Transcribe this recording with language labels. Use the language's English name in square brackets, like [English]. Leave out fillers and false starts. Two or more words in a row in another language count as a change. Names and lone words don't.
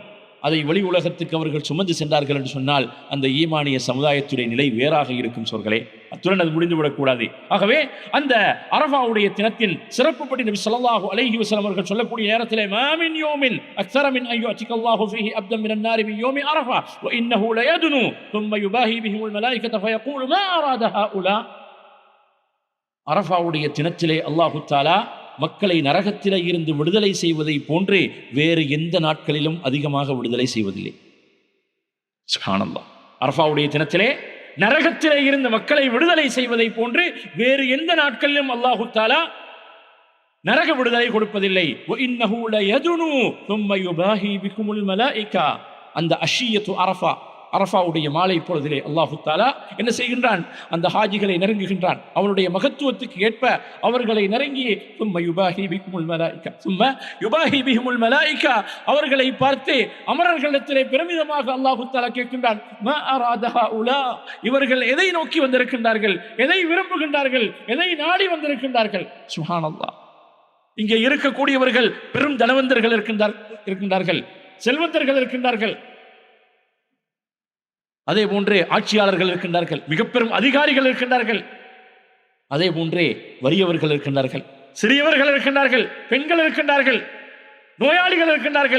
[Tamil] அதை வெளி உலகத்துக்கு அவர்கள் சுமந்து சென்றார்கள் என்று சொன்னால் அந்த ஈமானிய சமுதாயத்துடைய நிலை வேறாக இருக்கும் சோர்களே. அத்துடன் அது முடிந்துவிடக்கூடாது. ஆகவே அந்த அரஃபாவுடைய தினத்தின் சிறப்புப்படி நபி [Arabic] صلى الله عليه وسلم [Tamil] அவர்கள் சொல்லக்கூடிய நேரத்திலே [Arabic] ما من يوم أكثر من أن يعتق الله فيه عبدا من النار من يوم عرفة وإنه ليدنو ثم يباهي بهم الملائكة فيقول ما أراد هؤلاء. [Tamil] அரஃபாவுடைய தினத்திலே [Arabic] الله تعالى [Tamil] மக்களை நரகத்திலே இருந்து விடுதலை செய்வதை போன்று வேறு எந்த நாட்களிலும் அதிகமாக விடுதலை செய்வதில்லை. சுப்ஹானல்லாஹ். அரஃபாவுடைய தினத்திலே நரகத்திலே இருந்து மக்களை விடுதலை செய்வதை போன்று வேறு எந்த நாட்களிலும் [Arabic] الله تعالى [Tamil] நரக விடுதலை கொடுப்பதில்லை. [Arabic] وإنه ليدنو ثم يباهي بكم الملائكة. [Tamil] அந்த [Arabic] عشية عرفة, [Tamil] அரஃபாவுடைய மாலை பொழுதிலே [Arabic] الله تعالى [Tamil] என்ன செய்கின்றான்? அந்த ஹாஜிகளை நெருங்குகின்றான். அவனுடைய மகத்துவத்துக்கு ஏற்ப அவர்களை நெருங்கி [Arabic] ثم يباهي بكم الملائكة ثم يباهي بهم الملائكة [Tamil] அவர்களை பார்த்து அமரர்களிடத்திலே பெருமிதமாக [Arabic] الله تعالى [Tamil] கேட்கின்றான், [Arabic] ما أراد هؤلاء. [Tamil] இவர்கள் எதை நோக்கி வந்திருக்கின்றார்கள்? எதை விரும்புகின்றார்கள்? எதை நாடி வந்திருக்கின்றார்கள்? சுப்ஹானல்லாஹ். இங்கே இருக்கக்கூடியவர்கள் பெரும் தனவந்தர்கள் இருக்கின்றார்கள், செல்வந்தர்கள் இருக்கின்றார்கள், அதே போன்றே ஆட்சியாளர்கள் இருக்கின்றார்கள், மிக பெரும் அதிகாரிகள் இருக்கின்றார்கள், அதே போன்றே வறியவர்கள் இருக்கின்றார்கள், சிறியவர்கள் இருக்கின்றார்கள், பெண்கள் இருக்கின்றார்கள், நோயாளிகள் இருக்கின்றார்கள்.